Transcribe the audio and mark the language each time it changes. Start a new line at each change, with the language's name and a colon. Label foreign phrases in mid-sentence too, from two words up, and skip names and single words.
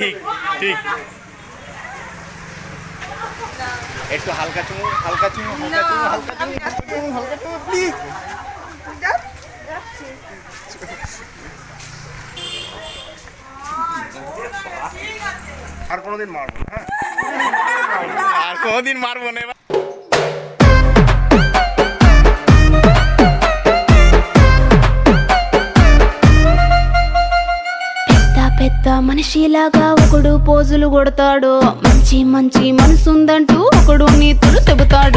Bangla: ঠিক একটু হালকা চুমু প্লিজ। আর কোনোদিন মারবো না, আর কোনোদিন মারবো না।
Telugu: పెద్ద మనిషిలాగా ఒకడు పోజులు కొడతాడు, మంచి మనసుందంటూ ఒకడు నీతులు చెబుతాడు.